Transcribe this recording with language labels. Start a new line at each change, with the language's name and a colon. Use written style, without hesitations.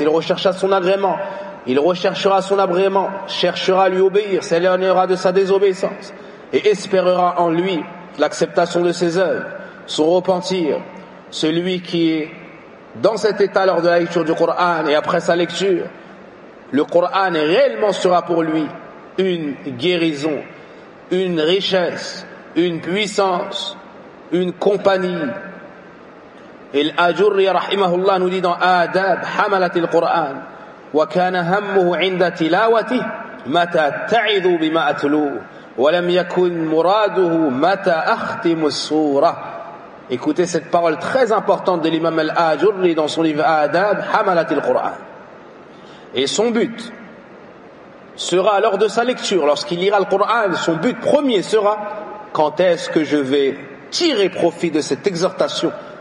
French: Il recherchera son agrément. Il recherchera son agrément, cherchera à lui obéir, s'éloignera de sa désobéissance et espérera en lui l'acceptation de ses œuvres, son repentir. Celui qui est dans cet état lors de la lecture du Coran et après sa lecture, le Coran réellement sera pour lui une guérison, une richesse, une puissance, une compagnie. Et l'Ajurri rahimahullah nous dit dans Adab, Hamalati al-Qur'an,
Arabic: وَكَانَ هَمُّهُ عِنْدَ تِلَاوَتِهِ مَتَى تَعِذُ بِمَا أَتْلُوهُ وَلَمْ يَكُنْ مُرَادُهُ مَتَى أَخْتِمُ السُّورَةِ.
French: Écoutez cette parole très importante de l'imam Al-Ajurri dans son livre Adab, Hamalat al-Qur'an. Et son but sera lors de sa lecture, lorsqu'il lira le Qur'an, son but premier sera, quand est-ce que je vais tirer profit de cette exhortation?